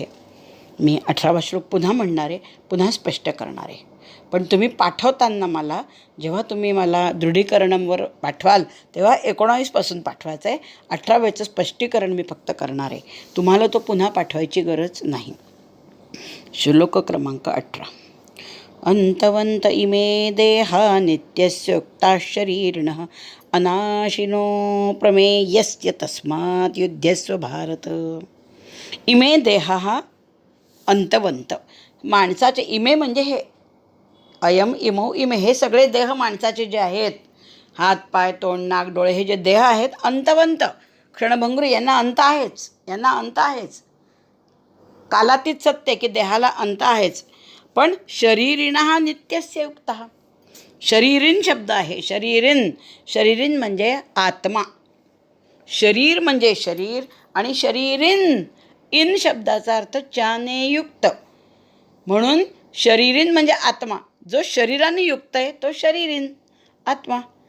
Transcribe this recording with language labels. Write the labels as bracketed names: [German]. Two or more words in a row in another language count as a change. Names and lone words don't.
[Marathi] मी 18वा श्लोक पुन्हा म्हणणार आहे, पुन्हा स्पष्ट करणार आहे. पण तुम्ही पाठवताना जेव्हा तुम्ही मला दृढीकरणवर पाठवाल तेव्हा 19पासून पाठवायचं आहे. 18व्याचं स्पष्टीकरण मी फक्त करणार आहे, तुम्हाला तो पुन्हा पाठवायची गरज नाही. श्लोक क्रमांक 18. [Sanskrit] अंतवंत इमे देहा नित्यस्योक्ता शरीरिणः अनाशिनो प्रमेयस्य तस्मात् युध्यस्व भारत. इमे देहा अंतवंत, [Marathi] माणसाचे इमे म्हणजे हे [Sanskrit] अयम इमो इमे, [Marathi] हे सगळे देह माणसाचे जे आहेत, हात पाय तोंड नाक डोळे, हे जे देह आहेत अंतवंत क्षणभंगुर, यांना अंत आहेच. कालातीत सत्य की देहाला अंत आहेच. पण [Sanskrit] शरीरिणः नित्यस्य युक्तः, [Marathi] शरीरीन शब्द आहे. शरीरीन म्हणजे आत्मा. शरीर म्हणजे शरीर आणि शरीरीन इन शब्दाचा अर्थ चाने युक्त, म्हणून शरीरीन म्हणजे आत्मा. जो शरीराने युक्त आहे तो शरीरीन आत्मा.